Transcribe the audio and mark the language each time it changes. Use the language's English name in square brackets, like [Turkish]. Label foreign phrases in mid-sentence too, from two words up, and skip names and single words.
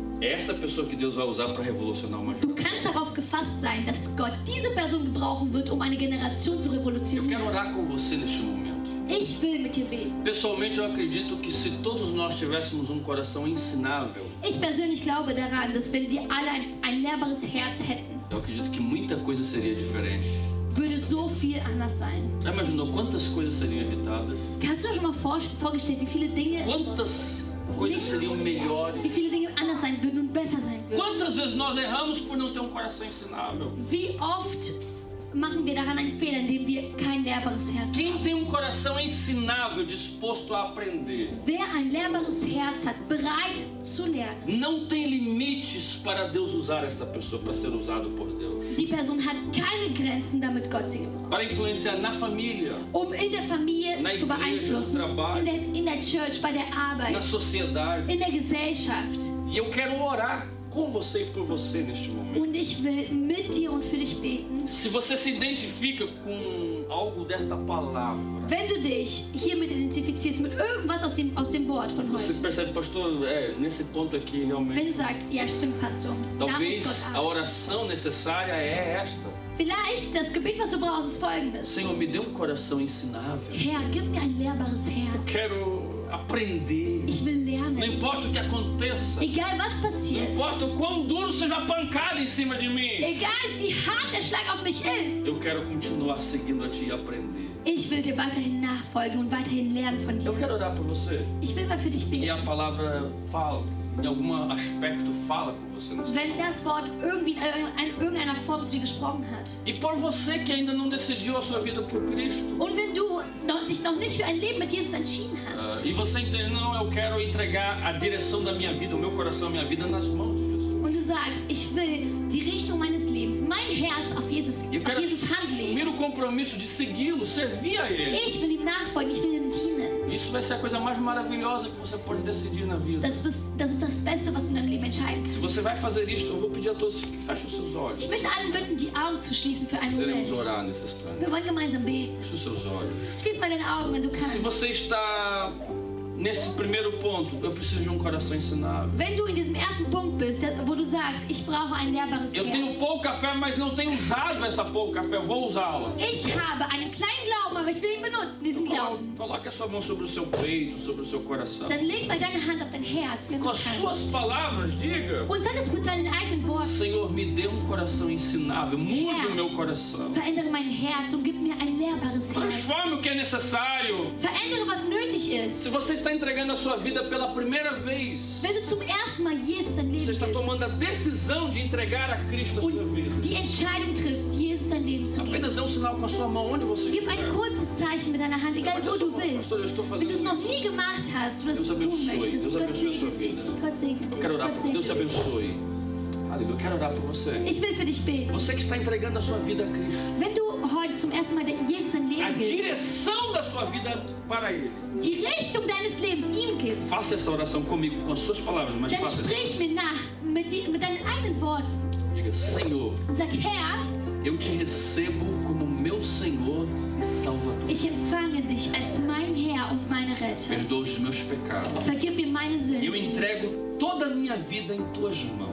[Portuguese] É essa pessoa que Deus vai usar para revolucionar uma [German] du [Portuguese] geração. [German] kannst darauf gefasst sein, dass Gott diese Person gebrauchen wird, um eine Generation zu [Portuguese] Eu quero [German] revolutionieren. [Portuguese] orar com você neste momento. [German] Ich will mit dir beten. [Portuguese] Pessoalmente, eu acredito que se todos nós tivéssemos um coração ensinável, [German] Ich persönlich glaube daran, dass wenn wir alle ein lehrbares Herz hätten, [Portuguese] eu acredito que muita coisa seria diferente. [German] würde so viel anders sein. [Portuguese] Já imaginou quantas coisas seriam evitadas? [German] Hast du dir schon mal vorgestellt, wie viele Dinge [Portuguese] Coisas seriam melhores? [German] wie viele Dinge anders sein würden und besser sein würden? [Portuguese] Quantas vezes nós erramos por não ter um coração ensinável? [German] Wie oft machen wir daran einen Fehler, indem wir kein lehrbares Herz [Portuguese] Quem [German] haben? [Portuguese] tem um coração ensinável, disposto a aprender, [German] Wer ein lehrbares Herz hat, bereit zu lernen, [Portuguese] não tem limites para Deus usar esta pessoa, para ser usado por Deus. [German] die Person hat keine Grenzen, damit Gott sie gebraucht. [Portuguese] Para influenciar na família, [German] Um in der Familie [Portuguese] Na [German] zu [Portuguese] Igreja, [German] beeinflussen, [Portuguese] no trabalho. [German] in der Church, bei der [Portuguese] na [German] Arbeit, [Portuguese] sociedade. [German] in der Gesellschaft. [Portuguese] E eu quero orar com você e por você neste momento. [German] Und ich will mit dir und für dich beten. [Portuguese] Se você se identifica com algo desta palavra, [German] Wenn du dich hiermit identifizierst, mit irgendwas aus dem Wort von [Portuguese] você [German] heute, [Portuguese] percebe, pastor, nesse ponto aqui [German] wenn [Portuguese] realmente, [German] du sagst, ja stimmt, Pastor, da muss [Portuguese] talvez [German] Gott [Portuguese] a [German] arbeiten. [Portuguese] oração necessária é esta. [German] Vielleicht das Gebet, was du brauchst, ist folgendes. [Portuguese] Senhor, me dê um coração ensinável. [German] Herr, gib mir ein lehrbares Herz. [Portuguese] Quero aprender. [German] Ich will [Portuguese] Não [German] lernen. [Portuguese] importa o que aconteça. [German] Egal was [Portuguese] Não [German] passiert. [Portuguese] importa o quão duro seja a pancada em cima de mim. [German] Egal wie hart der Schlag auf mich ist. [Portuguese] Eu quero continuar seguindo a ti e aprender. [German] Ich will dir weiterhin nachfolgen und weiterhin lernen von [Portuguese] Eu [German] dir. [Portuguese] quero orar por você. [German] Ich will mal für dich [Portuguese] E [German] beten. [Portuguese] a palavra fala, em algum aspecto fala com você. Nesse [German] Wenn das Wort irgendwie in irgendeiner Form zu dir gesprochen hat. [Portuguese] E por você que ainda não decidiu a sua vida por Cristo. [German] Und wenn du dich noch nicht für ein Leben mit Jesus entschieden hast. [Portuguese] E você entende, não, eu quero entregar a direção da minha vida, o meu coração, a minha vida nas mãos de Jesus. [German] Und du sagst, ich will die Richtung meines Lebens, mein Herz auf Jesus [Portuguese] Eu quero [German] Hand legen. [Portuguese] assumir o compromisso de segui-lo, servir a Ele. [German] Ich will ihm nachfolgen, ich will ihm dienen. [Portuguese] Isso vai ser a coisa mais maravilhosa que você pode decidir na vida. [German] Das ist das Beste, was du in deinem Leben entscheiden [Portuguese] Se [German] kannst. [Portuguese] você vai fazer isto, eu vou pedir a todos que fechem os seus olhos. [German] Ich möchte allen bitten, die Augen zu schließen für einen [Portuguese] Iremos [German] Moment. [Portuguese] orar nesse instante. [German] Wir wollen gemeinsam beten. [Portuguese] Feche os seus olhos. [German] Schließ mal deine Augen, wenn du [Portuguese] Se [German] kannst. [Portuguese] você está nesse primeiro ponto, eu preciso de um coração ensinável. [German] Wenn du in diesem ersten Punkt bist, wo du sagst, ich brauche ein lehrbares [Portuguese] Eu tenho [German] Herz. [Portuguese] pouca fé, mas não tenho usado essa pouca fé. Eu vou usá-la. [German] Ich habe einen kleinen Glauben, aber ich will ihn benutzen, diesen Glauben. [Portuguese] Coloque a sua mão sobre o seu peito, sobre o seu coração. [German] Dann leg mal deine Hand auf dein Herz, wenn [Portuguese] Com [German] du [Portuguese] as suas [German] kannst. [Portuguese] palavras, diga: [German] Und sag es mit deinen eigenen Worten. [Portuguese] Senhor, me dê um coração ensinável. Mude o meu coração. [German] Verändere mein Herz und gib mir ein lehrbares Herz. [Portuguese] Transforme o que é necessário. [German] Verändere, was nötig ist. [Portuguese] Se você está entregando a sua vida pela primeira vez, [German] Wenn du zum ersten Mal Jesus dein [Portuguese] você [German] Leben [Portuguese] está tomando [German] gibst [Portuguese] a decisão de entregar a Cristo a sua vida. [German] und die Entscheidung triffst, Jesus dein Leben zu geben. [Portuguese] Apenas dê um sinal com a sua mão onde você [German] Gib ein [Portuguese] estiver. [German] kurzes Zeichen mit deiner Hand, egal wo du bist. Wenn du es noch nie gemacht hast, du das [Portuguese] Deus [German] tun [Portuguese] abençoe, [German] möchtest, [Portuguese] Deus [German] Gott [Portuguese] abençoe a [German] segne [Portuguese] sua [German] dich. [Portuguese] vida. [German] Gott segne [Portuguese] Eu [German] dich. [Portuguese] quero orar [German] Gott [Portuguese] por [German] segne [Portuguese] Deus te [German] dich. [Portuguese] abençoe. Aleluia. Eu quero orar por você. [German] Ich will für dich beten. [Portuguese] Você que está entregando a sua vida a Cristo. [German] Wenn du heute zum ersten Mal Jesus dein [Portuguese] A [German] Leben gibst, [Portuguese] direção da sua vida para Ele. [German] die Richtung deines Lebens ihm gibst, [Portuguese] Faça essa oração comigo, com as suas palavras, mas [German] dann [Portuguese] faça. [German] sprich mir nach mit deinen eigenen Worten [Portuguese] Diga: Senhor, [German] und sag, Herr, [Portuguese] Eu te recebo como meu Senhor e Salvador. [German] Ich empfange dich als mein Herr und meine Retter. [Portuguese] Perdoa os meus pecados. [German] Vergib mir meine [Portuguese] Eu [German] Sünden. [Portuguese] entrego toda a minha vida em tuas mãos.